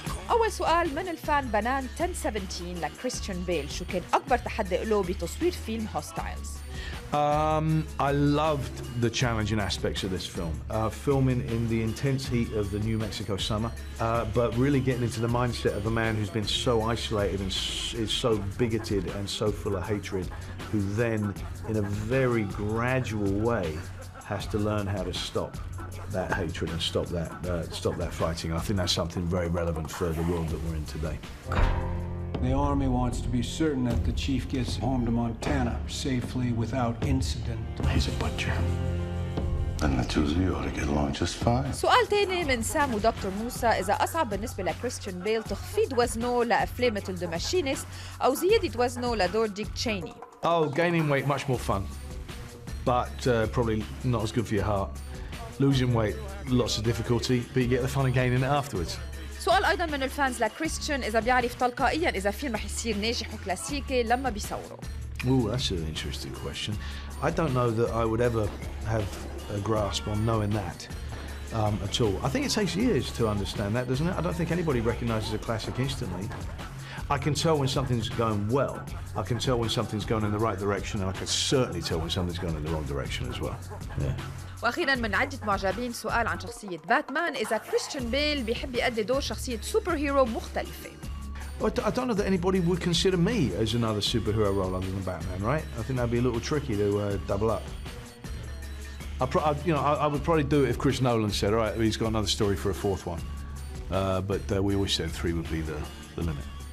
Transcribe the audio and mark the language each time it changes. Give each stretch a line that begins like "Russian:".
Arabic: أول سؤال من الفان بنان 1017 لكريستيان بيل، شو كان أكبر تحدي له بتصوير فيلم هوستايلز؟
English: I loved the challenging aspects of this film. Filming in the intense heat of the New Mexico summer, but really getting into the mindset of a man who's been so isolated and is so bigoted and so full of hatred, who then, in a very gradual way, has to learn how to stop that hatred and stop that fighting. I think that's something very relevant for the world that we're in today. The Army wants to be certain that the chief gets home to Montana safely without incident. He's a butcher. And the two of you ought to get along just fine.
Arabic: سؤال تاني من سام ودكتور موسى، إذا أصعب بالنسبة لكريستيان بيل تخفيض وزنه لأفلام مثل ذا ماشينيست أو زيادة وزنه لدور ديك تشيني؟
English: Oh, gaining weight much more fun, but probably not as good for your heart. Losing weight, lots of difficulty, but you get the fun of gaining it afterwards.
Arabic: سؤال أيضا من الفانز لكريستيان إذا بيعرف تلقائيا إذا فيلم رح يصير ناجح وكلاسيكي لما بيصوروا.
English: Ooh, that's an interesting question. I don't know that I would ever have a grasp on knowing that at all. I think it takes years to understand that, doesn't it? I don't think anybody recognises a classic instantly. I can tell when something's going well. I can tell when something's going in the right direction, and I can certainly tell when something's going in the wrong direction as well. Yeah.
Arabic: واخيرا من عده معجبين سؤال عن شخصيه باتمان اذا كريستيان بيل بيحب يأدي دور شخصيه سوبر هيرو مختلفه.
English: I don't know that anybody would consider me as another superhero role other than Batman, right? I think that'd be a little tricky to double up. I would probably do it if Chris Nolan said, all right, he's got another story for a fourth one. But we always said 3 would be the limit.